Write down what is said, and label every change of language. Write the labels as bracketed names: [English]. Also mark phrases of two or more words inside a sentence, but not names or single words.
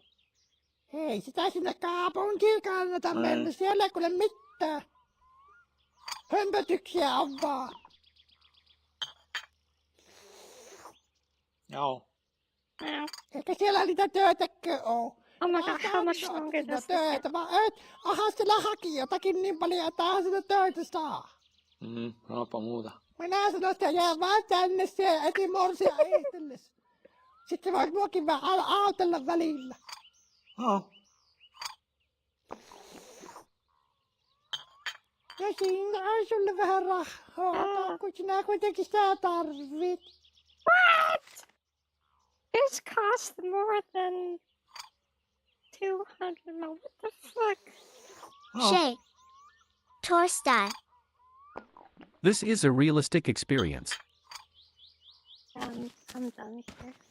[Finnish] Ei sitä sinne kaupunkiin kannata mennä, siellä ei kuule mitään. Hömpötyksiä on vaan. Joo. Eikä siellä niitä töitäkö oo. [English] Oh my god, how much longer does this [Finnish] töitä, vaan aha siellä haki jotakin niin paljon, että aha sitä töitä saa. Sanoppa muuta. Minä sanon, että jää vaan tänne siellä etimorsia ehtellessä. Sitten voit muakin vähän autella välillä. Ja siinä on sulle vähän rahaa, kun sinä kuitenkin sitä tarvit. [English] What? This cost more than 200 mil. What the fuck? Shay. Torstai. This is a realistic experience. I'm done here.